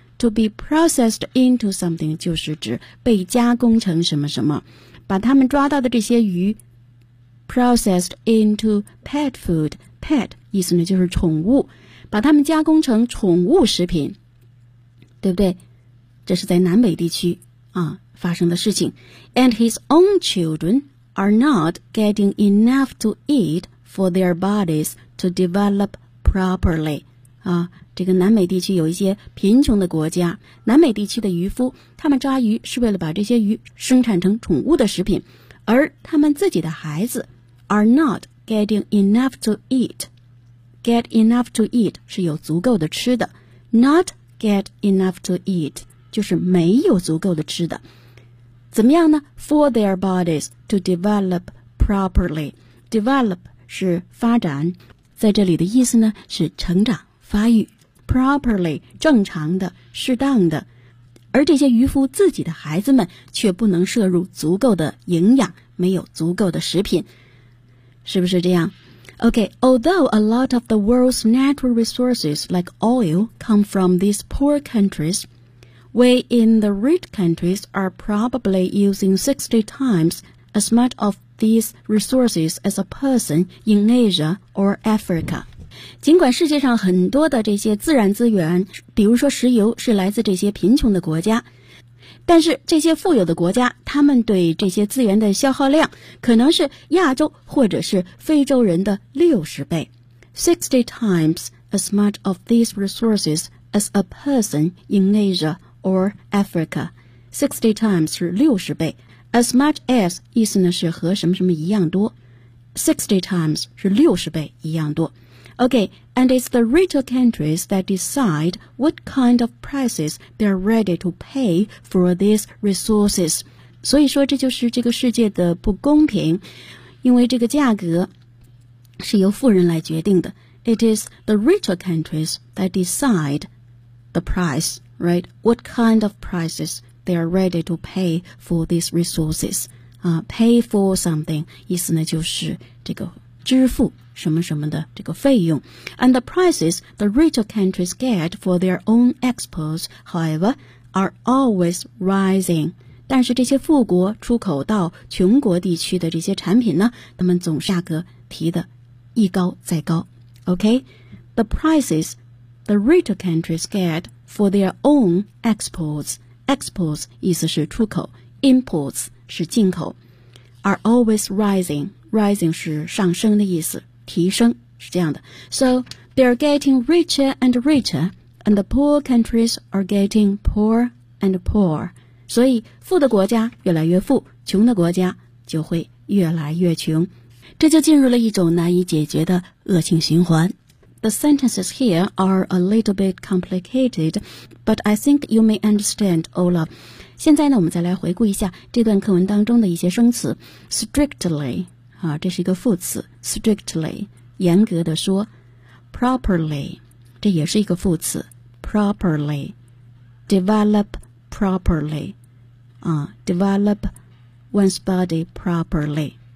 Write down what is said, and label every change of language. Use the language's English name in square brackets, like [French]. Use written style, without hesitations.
[English] To be processed into something [Chinese] 就是指被加工成什么什么，把他们抓到的这些鱼 [English] processed into pet food. [Chinese] Pet 意思呢就是宠物，把他们加工成宠物食品，对不对？这是在南美地区啊发生的事情。 [English] And his own children are not getting enough to eat for their bodies to develop properly. [Chinese] 啊，这个南美地区有一些贫穷的国家，南美地区的渔夫，他们抓鱼是为了把这些鱼生产成宠物的食品，而他们自己的孩子 [English] are not getting enough to eat. Get enough to eat [Chinese] 是有足够的吃的， [English] not get enough to eat [Chinese] 就是没有足够的吃的。怎么样呢？ [English] For their bodies to develop properly. [Chinese] Develop 是发展，在这里的意思呢是成长发育。 Properly 正常的适当的，而这些渔夫自己的孩子们却不能摄入足够的营养，没有足够的食品，是不是这样？ [English] OK, although a lot of the world's natural resources like oil come from these poor countriesWe in the rich countries are probably using 60 times as much of these resources as a person in Asia or Africa. [Chinese] 尽管世界上很多的这些自然资源，比如说石油，是来自这些贫穷的国家，但是这些富有的国家，他们对这些资源的消耗量可能是亚洲或者是非洲人的60倍。 [English] 60 times as much of these resources as a person in Asia or Africa. 60 times [Chinese] 是60倍， [English] As much as [Chinese] 意思呢是和什么什么一样多。60 times 是60倍一样多。 [English] Okay, and it's the richer countries that decide what kind of prices they're ready to pay for these resources. [Chinese] 所以说这就是这个世界的不公平，因为这个价格是由富人来决定的。 [English] It is the richer countries that decide the price, right? What kind of prices they are ready to pay for these resources? Pay for something, [Chinese] 意思呢就是这个支付什么什么的这个费用。 [English] And the prices the richer countries get for their own exports, however, are always rising. [Chinese] 但是这些富国出口到穷国地区的这些产品呢，他们总价格提的一高再高。 [English] Okay, the prices the richer countries get for their own exports, exports [Chinese] 意思是出口， [English] imports [Chinese] 是进口， [English] are always rising, rising [Chinese] 是上升的意思，提升是这样的。 [English] So, they're getting richer and richer, and the poor countries are getting poor and poor. [Chinese] 所以富的国家越来越富，穷的国家就会越来越穷。这就进入了一种难以解决的恶性循环。 [English] The sentences here are a little bit complicated, but I think you may understand, Olaf. [Chinese] 现在呢，我们再来回顾一下这段课文当中的一些生词。 Strictly, 啊，这是一个副词。Strictly, 严格的说。 [English] Properly, [Chinese] 这也是一个副词。 [English] Properly, develop properly, 啊 ,develop one's body properly.